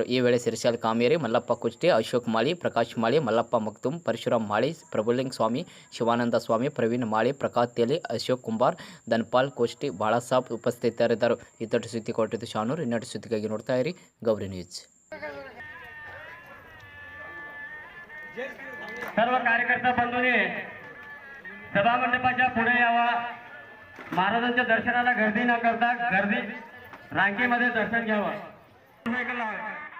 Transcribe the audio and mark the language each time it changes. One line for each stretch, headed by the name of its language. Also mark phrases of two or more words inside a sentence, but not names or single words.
Kannada: ಈ ವೇಳೆ ಸಿರಿಶಾಲ್ ಕಾಮೇರಿ, ಮಲ್ಲಪ್ಪ ಕುಷ್ಟೆ, ಅಶೋಕ್ ಮಾಳಿ, ಪ್ರಕಾಶ್ ಮಾಳಿ, ಮಲ್ಲಪ್ಪ ಮಕ್ತುಮ್, ಪರಶುರಾಮ್ ಮಾಳಿ, ಪ್ರಭುಲಿಂಗ ಸ್ವಾಮಿ, ಶಿವಾನಂದ ಸ್ವಾಮಿ, ಪ್ರವೀಣ್ ಮಾಳಿ, ಪ್ರಕಾಶ್ ತೇಲಿ, ಅಶೋಕ್ ಕುಂಬಾರ್, ಧನ್ಪಾಲ್ ಕುಷ್ಟೆ, ಬಾಳಾಸಾಬ್ ಉಪಸ್ಥಿತರಿದ್ದರು. ಇದ್ದಟ್ಟು ಸುದ್ದಿ ಕೊಟ್ಟಿದ್ದು ಶಾನೂರ್. ಇನ್ನಷ್ಟು ಸುದ್ದಿಗಾಗಿ ನೋಡ್ತಾ ಇರಿ ಗೌರಿ ನ್ಯೂಸ್.
Marathi: सर्व कार्यकर्ता बंधूंनी सभामंडपाच्या पुढे यावा. महाराजांच्या दर्शनाला गर्दी न करता गर्दी रांगेमध्ये दर्शन घ्यावं.